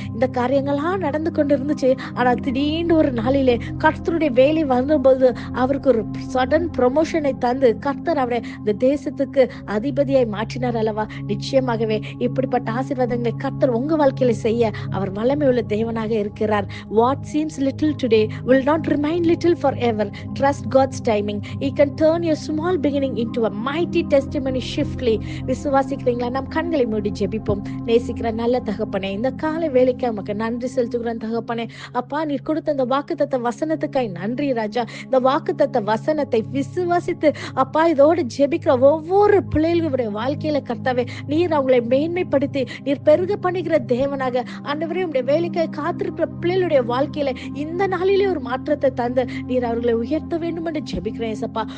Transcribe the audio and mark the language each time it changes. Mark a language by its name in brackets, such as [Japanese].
[Tamil] இந்த காரியங்கள்லாம் நடந்து கொண்டு இருந்துச்சு. ஆனா திடீர்னு ஒரு நாளிலே கர்த்தருடைய வேலை வந்தபோது அவருக்கு ஒரு [English] sudden ப்ரொமோஷனை [Tamil] தந்து கர்த்தர் அவரை இந்த தேசத்துக்கு அதிபதியாய் மாற்றினார் அல்லவா? நிச்சயமாகவே இப்படிப்பட்ட ஆசீர்வாதங்களை கர்த்தர் உங்க வாழ்க்கையில செய்ய அவர் வல்லமை உள்ள தேவனாக இருக்கிறார். [English] What seems little today will not remain little forever. Trust God's timing. He can turn your small beginning into a mighty testimony swiftly. [Tamil] விசுவாசிக்கிறீங்களா? நம் கண்களை மூடி ஜெபிப்போம். நேசிக்கிற நல்ல தகப்பனே, இந்த காலை வேலைக்கு உமக்கு நன்றி செலுத்துகிறேன் தகப்பனே. அப்பா, நீர் கொடுத்த இந்த வாக்குத்தத்த வசனத்துக்காய் நன்றி ராஜா. இந்த வாக்குத்தத்த வசனத்தை விசுவாசித்து அப்பா இதோடு ஜெபிக்கிற ஒவ்வொரு பிள்ளைகளுடைய வாழ்க்கையில கர்த்தாவே நீர் அவங்களை மேன்மைப்படுத்தி நீர் பெருக பண்ணுகிற தேவனாக ஆண்டவரே, உடைய வேலைக்காய் காத்திருக்கிற பிள்ளைகளுடைய வாழ்க்கையில இந்த நாளிலே ஒரு மாற்றத்தை தந்து நீர் அவர்களை உயர்த்த வேண்டும் என்று ஜெபிக்கிறேன் ஏசப்பா.